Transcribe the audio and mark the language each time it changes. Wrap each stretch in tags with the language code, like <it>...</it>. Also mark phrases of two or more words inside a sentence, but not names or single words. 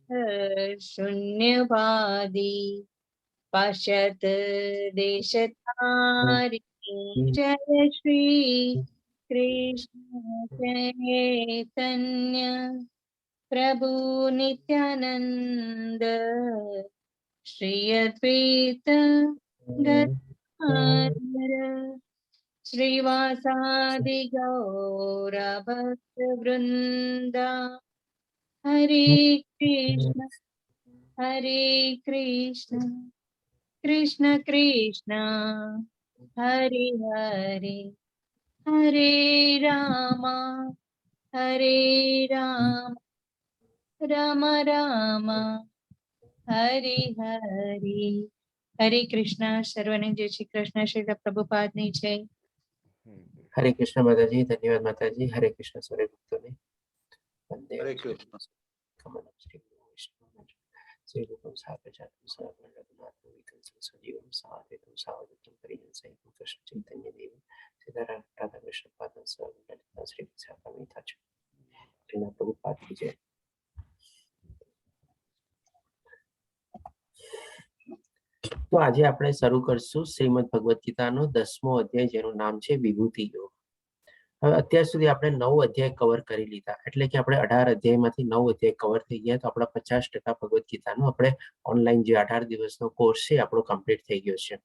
<sa>शून्यवादी पाश्चात देशतारिणी जय श्री कृष्ण चैतन्य प्रभु नित्यानंद श्री अद्वैत गदाधर श्रीवासादि गौर भक्त वृंदा हरे कृष्ण कृष्ण कृष्ण हरे हरे हरे रामा राम राम हरे हरे हरे कृष्ण सर्वने जय श्री कृष्ण श्री प्रभुपाद</sa> <gu>ની જય</gu> <hi>हरे कृष्ण माताजी धन्यवाद माताजी हरे कृष्ण सारे भक्तों ने वंदे हरे कृष्ण</hi> <sa>कमलम श्री विष्णु श्री रूपम साग्रजातम सनातन रघुनाथम विकंसम सजीवम साद्वैतम सावधूतम परिजनसहित कृष्ण चैतन्य देव सीताराम राधा कृष्ण पादम सर्वललिता श्री विशाखामीता श्रीना प्रभुपाद</sa> <hi>की जय।</hi> <gu>તો આજે આપણે શરૂ કરશું શ્રીમદ ભગવદ ગીતાનો 10મો અધ્યાય જેનું નામ છે વિભૂતિ યોગ. હવે અત્યાર સુધી આપણે 9 અધ્યાય કવર કરી લીધા, એટલે કે આપણે 18 અધ્યાયમાંથી 9 અધ્યાય કવર થઈ ગયા, તો આપણા 50% ભગવદ ગીતાનો આપણે ઓનલાઈન જે 18 દિવસનો કોર્સ છે આપણો કમ્પ્લીટ થઈ ગયો છે.</gu>